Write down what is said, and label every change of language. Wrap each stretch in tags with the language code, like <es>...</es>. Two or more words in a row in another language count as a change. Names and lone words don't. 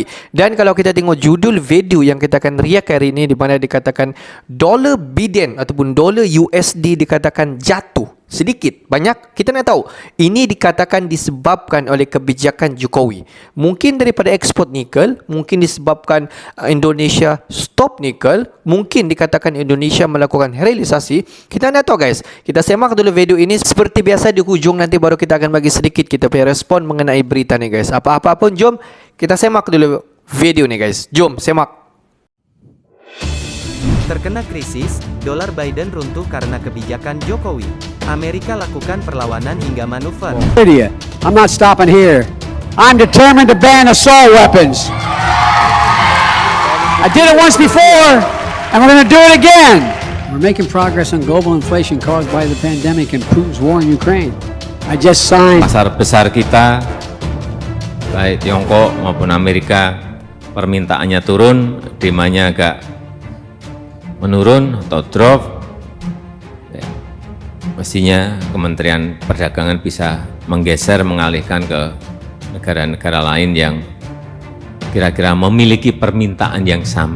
<ms>Dan kalau kita tengok judul video yang kita akan react hari ini, di mana dikatakan dolar Biden ataupun dolar USD dikatakan jatuh sedikit, banyak, kita nak tahu. Ini dikatakan disebabkan oleh kebijakan Jokowi. Mungkin daripada ekspor nikel, mungkin disebabkan Indonesia stop nikel, mungkin dikatakan Indonesia melakukan realisasi. Kita nak tahu guys. Kita semak dulu video ini. Seperti biasa di hujung nanti baru kita akan bagi sedikit kita punya respon mengenai berita ni guys. Apa-apa pun jom kita semak dulu video ni guys. Jom semak.</ms> <id>Terkena krisis, dolar Biden runtuh karena kebijakan Jokowi. Amerika lakukan perlawanan hingga manuver.</id> <en>Idiot. I'm not stopping here. I'm determined to ban assault weapons. I did it once before, and we're going to do it again. We're making progress on global inflation caused by the pandemic and Putin's war in Ukraine. I just signed.</en> <id>Pasar besar kita, baik Tiongkok maupun Amerika, permintaannya turun, demandnya agak menurun atau drop. Ya, mestinya Kementerian Perdagangan bisa menggeser, mengalihkan ke negara-negara lain yang kira-kira memiliki permintaan yang sama.</id>